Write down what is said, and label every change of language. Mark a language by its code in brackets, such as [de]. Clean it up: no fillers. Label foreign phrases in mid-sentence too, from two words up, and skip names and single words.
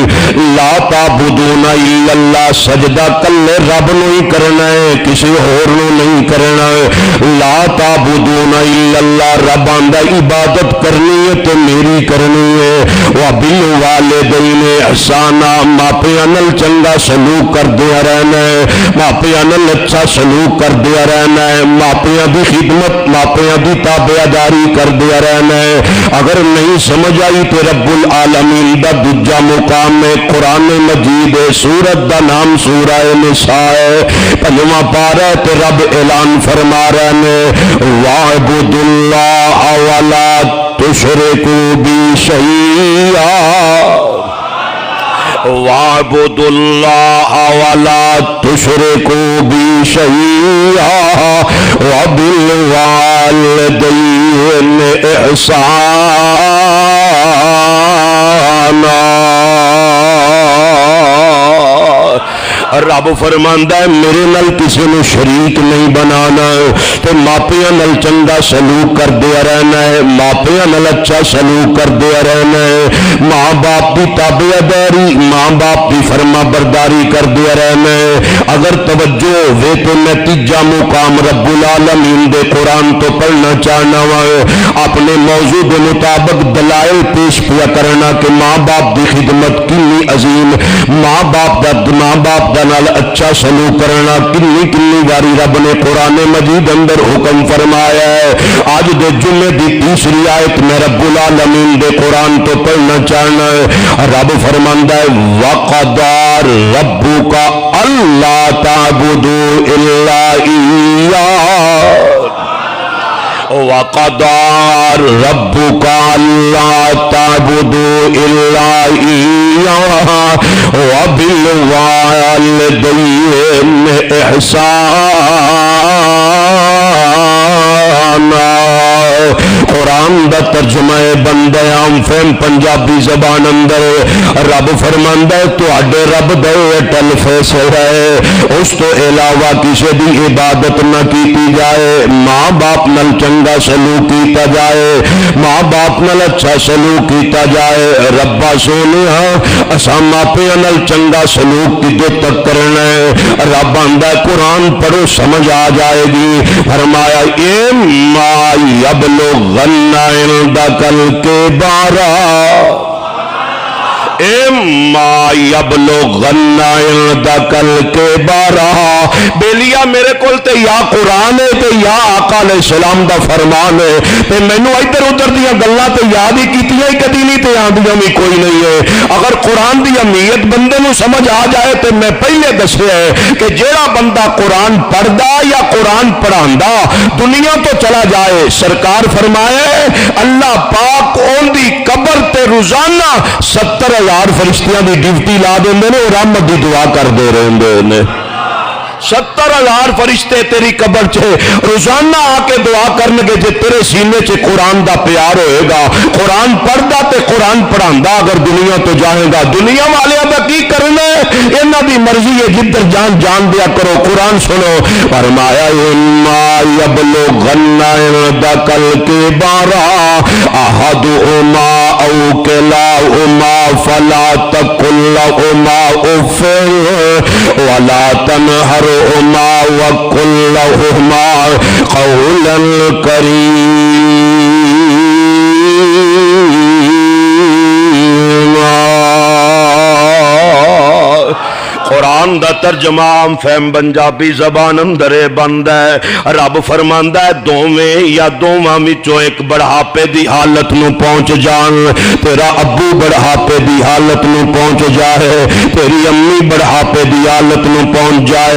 [ar] لا تعبدون الا اللہ، [pa] سجدہ کلے رب نو ہی کرنا ہے، کسی اور نو نہیں کرنا ہے۔ [ar] لا تعبدون الا اللہ، [pa] رب آندا عبادت کرنی ہے تو میری کرنی ہے۔ [ar] وبالوالدین احسانا، [pa] ماپیاں نال چنگا سلوک کردیا رہنا ہے، ماپیاں نال اچھا سلوک کردیا رہنا ہے، ماپیاں دی خدمت ماپیاں دی تابعداری کردیا رہنا ہے۔ اگر نہیں سمجھ آئی تو رب العالمین دا دوجا مقام میں قرآن مجید ہے، سورت دا نام سورہ نساء ہے، 5واں پارہ تے رب اعلان فرما رہے ہیں [ar] وَاعْبُدُوا اللَّهَ وَلَا تُشْرِكُوا بِهِ شَيْئًا، وَاعْبُدُوا اللَّهَ وَلَا تُشْرِكُوا بِهِ شَيْئًا وَبِالْوَالِدَيْنِ إِحْسَانًا۔ [pa] رب فرماندا ہے میرے نال کسی نے شریک نہیں بنانا ہے، تے ماپیاں نال چنگا سلوک کر دیا رہنا ہے، ماپیاں نال اچھا سلوک کر دیا رہنا ہے، ماں باپ کی تابعداری ماں باپ کی فرما برداری کر دیا رہنا ہے۔ اگر توجہ ہوئے تو میں تیجا مقام رب العالمین دے قرآن تو پڑھنا چاہنا ہے، اپنے موضوع کے مطابق دلائل پیش کیا کرنا کہ ماں باپ کی خدمت کنی عظیم، ماں باپ دا اچھا سلوک کرنا کنی کنی باری رب نے قرآن مجید اندر حکم فرمایا ہے. آج دے جمعے دی تیسری آیت میں رب العالمین دے قرآن تو پڑھنا چاہنا ہے. رب فرماندا ہے [ar] وَقَضَىٰ رَبُّكَ أَلَّا تَعْبُدُوا إِلَّا إِيَّاهُ وَقَضَىٰ رَبُّكَ أَلَّا تَعْبُدُوا إِلَّا إِيَّاهُ وَبِالْوَالِدَيْنِ إِحْسَانًا. [pa] قرآن دا ترجمہ بندہ عام فہم پنجابی زبان اندر رب فرماندا ہے تواڈے رب دا اٹل فیصلہ ہے اس تو علاوہ کسی دی عبادت نہ کیتی جائے. ماں باپ نال چنگا سلوک کیتا جائے, ماں باپ نال اچھا سلوک کیتا جائے. ربا سونیا اساں ماپیاں نال چنگا سلوک کدے تک کرنا ہے. رب آندا قرآن پڑھو سمجھ آ جائے گی. [ar] فرمایا اما یبلغن عندک الکبر اما یبلغن عندک الکبر. [pa] بیلیا میرے کول تے یا قرآن ہے تے یا آقا [ar] علیہ السلام [pa] دا فرمان ہے تے مینوں ادھر ادھر دیاں گلاں تے یاد ہی کیتیاں ہی کدی نہیں تے آندیاں بھی کوئی نہیں ہے. اگر قرآن دی اہمیت بندے نوں سمجھ آ جائے تے میں پہلے دسیا ہے کہ جیڑا بندہ قرآن پڑھدا یا قرآن پڑھاندا دنیا تو چلا جائے سرکار فرمائے اللہ پاک اون دی قبر تے روزانہ 70,000 فرشتیاں دی ڈیوٹی لا دیندے نے اور رحمت دی دعا کر دے رہندے نے. 70,000 فرشتے تیری قبر چ روزانہ آ کے دعا کرن گے جے تیرے سینے چ قرآن دا پیار ہوئے گا. قرآن پڑھدا تے قرآن پڑھاندا اگر دنیا تو جائے گا دنیا والیاں دا کی کرنا ہے انہاں دی مرضی ہے جدھر جان جان دیا کرو. قرآن سنو فرمایا [ar] اما یبلغن عندک الکبر احدہما او کلاہما فلا تقل لہما اف ولا تنہرهما وقل لهما قولا کریما. [pa] قرآن دا ترجمہ عام فہم پنجابی زبان اندر بند ہے. رب فرماندا ہے دوویں یا دوواں وچوں ایک بڑھاپے دی حالت نو پہنچ جان. تیرا ابو بڑھاپے دی حالت نو پہنچ جائے, تیری امی بڑھاپے دی حالت نو پہنچ جائے.